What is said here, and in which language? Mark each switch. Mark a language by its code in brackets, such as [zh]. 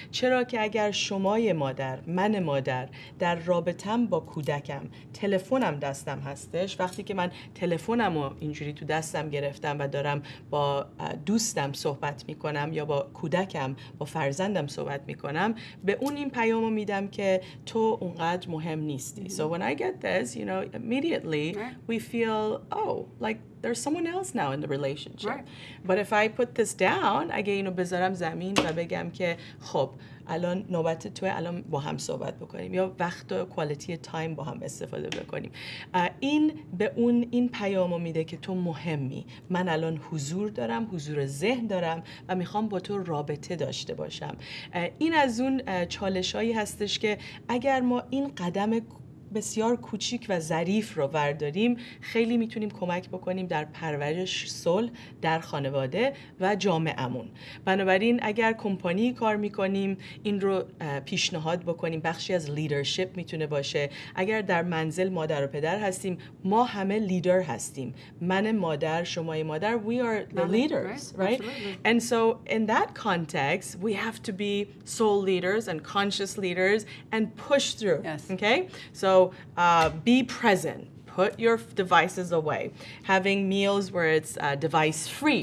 [fa] چرا که اگر شمای مادر، من مادر در رابطم با کودکم، تلفنم دستم هستش، وقتی که من تلفنم رو اینجوری تو دستم گرفتم و دارم با دوستم صحبت میکنم یا با کودکم، با فرزندم صحبت میکنم، به اون این پیامو میدم که تو اونقدر مهم نیستی. [en] So when I get this, you know, immediately we feel, oh, like there's someone else now in the relationship. Right. But if I put this down, [fa] اگه اینو بذارم زمین و بگم که خب الان نوبت توه، الان با هم صحبت بکنیم یا وقت و کوالیتی تایم با هم استفاده بکنیم، این به اون این پیامو میده که تو مهمی، من الان حضور دارم، حضور ذهن دارم و میخوام با تو رابطه داشته باشم. این از اون چالشایی هستش که اگر ما این قدم بسیار کوچیک و ظریف رو برداریم، خیلی میتونیم کمک بکنیم در پرورش صلح در خانواده و جامعه‌مون. بنابراین اگر کمپانی کار میکنیم، این رو پیشنهاد بکنیم. بخشی از لیدرشپ میتونه باشه. اگر در منزل مادر و پدر هستیم، ما همه لیدر هستیم. من مادر، شمای مادر, [en] we are the leaders, right? And so in that context, we have to be soul leaders and conscious leaders and push through. Yes. Okay? So be present. Put your devices away. Having meals where it's device free.